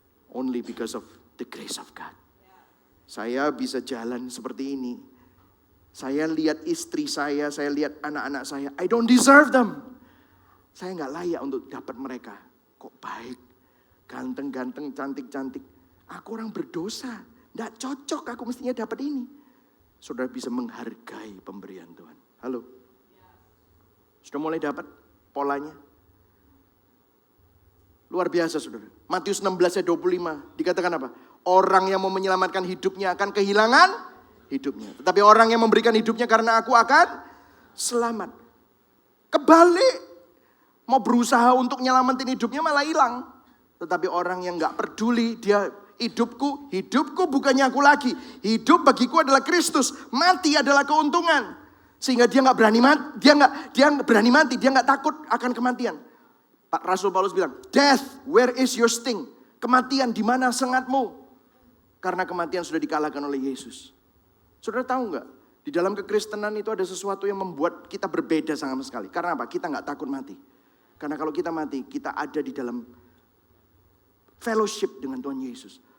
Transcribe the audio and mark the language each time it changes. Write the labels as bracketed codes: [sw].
[en] Only because of the grace of God. [id] Saya bisa jalan seperti ini. Saya lihat istri saya lihat anak-anak saya. [en] I don't deserve them. [id] Saya gak layak untuk dapat mereka. Kok baik, ganteng-ganteng, cantik-cantik. Aku orang berdosa. Gak cocok aku mestinya dapat ini. Saudara bisa menghargai pemberian Tuhan. Halo? Sudah mulai dapat polanya? Luar biasa saudara. Matius 16 ayat 25 dikatakan apa? Orang yang mau menyelamatkan hidupnya akan kehilangan hidupnya. Tetapi orang yang memberikan hidupnya karena aku akan selamat. Kebalik. Mau berusaha untuk nyelamatin hidupnya malah hilang. Tetapi orang yang gak peduli, dia hidupku bukannya aku lagi. Hidup bagiku adalah Kristus. Mati adalah keuntungan. Sehingga dia gak berani mati, dia gak takut akan kematian. Pak Rasul Paulus bilang, [en] "Death, where is your sting?" [id] Kematian, di mana sengatmu? Karena kematian sudah dikalahkan oleh Yesus. Saudara tahu gak? Di dalam kekristenan itu ada sesuatu yang membuat kita berbeda sama sekali. Karena apa? Kita gak takut mati. Karena kalau kita mati, kita ada di dalam fellowship dengan Tuhan Yesus.